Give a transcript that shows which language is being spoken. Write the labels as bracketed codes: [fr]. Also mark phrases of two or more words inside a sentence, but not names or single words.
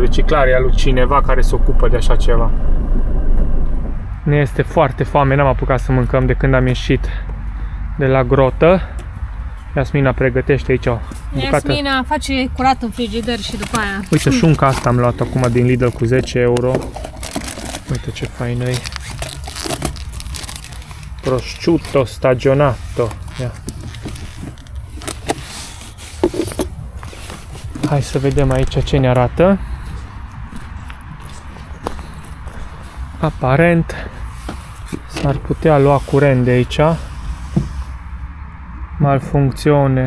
[ro] Deci e clar, e al lui cineva care se ocupă de așa ceva. Ne este foarte foame, n-am apucat să mâncăm de când am ieșit de la grotă. Iasmina pregătește aici o bucată. Iasmina face curat în frigider și după aia. Uite, șunca asta am luat acum din Lidl cu 10 euro. Uite ce faină e. [it] Prosciutto stagionato. [ro] Ia. Hai să vedem aici ce ne arată. Aparent s-ar putea lua curent de aici. Malfuncțiune.